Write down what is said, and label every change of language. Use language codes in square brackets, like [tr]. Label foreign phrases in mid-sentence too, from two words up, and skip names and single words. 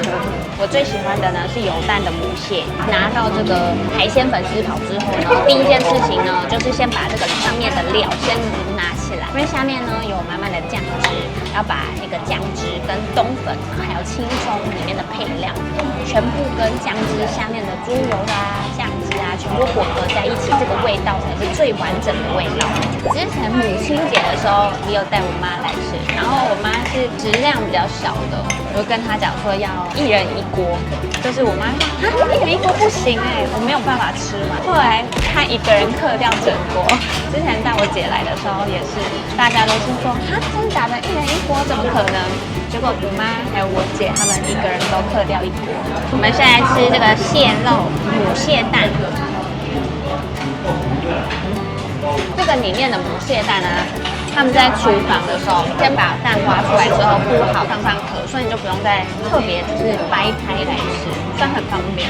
[zh] 我最喜歡的呢是有蛋的母蟹。拿到這個海鮮粉絲堡之後呢，第一件事情呢，就是先把這個上面的料先拿起來，因為下面呢有滿滿的醬汁，要把那個醬汁跟冬粉還有青蔥裡面的配料，全部跟醬汁下面的豬油啊、醬汁啊，全部混合在一起，這個味道才是最完整的味道。之前母親節的時候，也有帶我媽來吃，然後我媽是食量比較小的，我就跟她講說要1人1鍋，就是我媽說啊1人1鍋不行我沒有辦法吃完。後來她一個人嗑掉整鍋。之前帶我姐來的時候也是，大家都是說啊真的假的1人1鍋怎麼可能？結果我媽還有我姐他們一個人都嗑掉1鍋。我們現在吃這個蟹肉母蟹蛋。這個裡面的母蟹蛋呢，他們在廚房的時候，先把蛋挖出來之後鋪好上殼，所以你就不用再特別就是掰開來吃，這樣很方便。